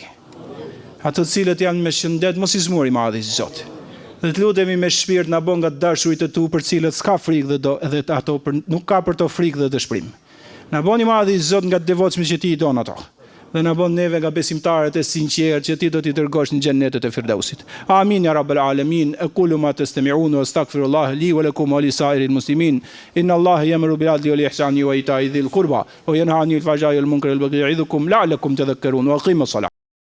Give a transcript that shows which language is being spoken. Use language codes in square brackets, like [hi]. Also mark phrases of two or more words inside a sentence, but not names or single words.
[sq] Ato të cilët janë me shëndet mos i smur i madhi Zot. Dhe të lutemi me shpirt na bën nga dashurit e tu për cilët s'ka frikë dhe edhe ato nuk ka për to frikë dhe dëshpërim. Na bën i madhi Zot nga të devotshmit që ti i don ato. Dhe na bën neve nga besimtarët e sinqertë që ti do t'i dërgosh në xhennetet e Firdausit. [ar] آمين يا رب العالمين. أقول ما تستمعون وأستغفر الله لي ولكم ولسائر المسلمين. إن الله يأمر بالعدل والإحسان وإيتاء ذي القربى وينهى عن الفحشاء والمنكر والبغي يعظكم لعلكم تذكرون وأقيموا الصلاة.